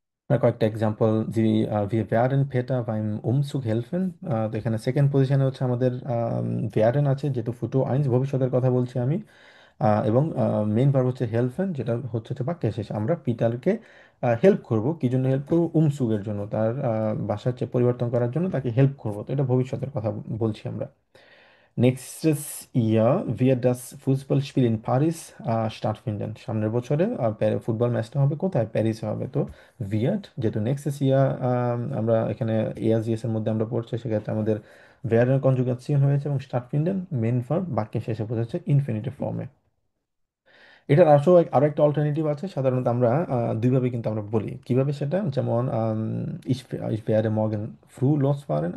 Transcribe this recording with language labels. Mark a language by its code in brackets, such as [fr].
[bn] আর কয়েকটা এক্সাম্পল, [de] জি wir werden Peter beim Umzug helfen। [bn] তো এখানে সেকেন্ড পজিশনে হচ্ছে আমাদের werden আছে, যেহেতু ফুটো আইনস, ভবিষ্যতের কথা বলছি আমি। এবং মেইন ভার্ব হচ্ছে হেল্পেন, যেটা হচ্ছে বাক্যের শেষে আমরা পিটারকে হেল্প করব, কি জন্য হেল্প করবো, উমসুগের জন্য, তার বাসার চেয়ে পরিবর্তন করার জন্য তাকে হেল্প করব। তো এটা ভবিষ্যতের কথা বলছি আমরা। [de] Nächstes Jahr wird das Fußballspiel in Paris stattfinden। [bn] সামনের বছরে ফুটবল ম্যাচটা হবে কোথায়, প্যারিসে হবে। তো wird, যেহেতু নেক্সট ইয়ার আমরা এখানে এস এর মধ্যে আমরা পড়ছি, সেক্ষেত্রে আমাদের werden কনজুগেশন হয়েছে, এবং stattfinden মেইন ভার্ব বাক্যের শেষে বোঝাচ্ছে ইনফিনিটিভ ফর্মে। এটার আরো একটা অল্টারনেটিভ আছে, সাধারণত আমরা দুইভাবে কিন্তু আমরা বলি, কিভাবে সেটা, যেমন [de] ich werde morgen früh losfahren।